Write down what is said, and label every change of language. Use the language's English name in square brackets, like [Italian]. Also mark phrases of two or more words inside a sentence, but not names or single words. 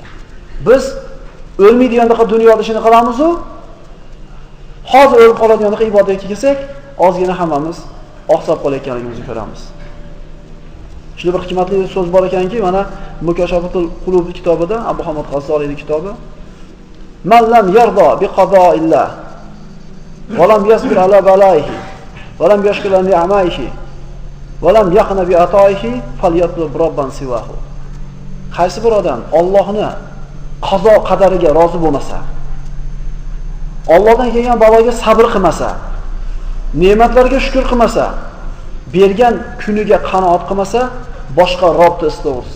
[Uzbek] Biz o'lmaydigandaqa dunyoda ishini qilamiz-u, hozir o'lib qoladigandaqa ibodatga kelsak, ozgina hammamiz oqsab qolayotganligimizni ko'ramiz. Shunda bir hikmatli so'z bor ekanki, mana Mukashafatul Qulub kitobida, Abu Hamid G'azzoliyning kitobi, [Arabic] "من لم يرض بقضاء الله ولم يصبر على بلائه ولم يشكر لنعمائه ولم يقنع بعطائه فليطلب ربا سواه." [Uzbek] Qaysi bir odam Allohning qazo qadariga rozi bo'lmasa, Allohdan kelgan baloga sabr qilmasa, ne'matlarga shukr qilmasa, bergan kuniga qanoat qilmasa, boshqa Robbni istaversin.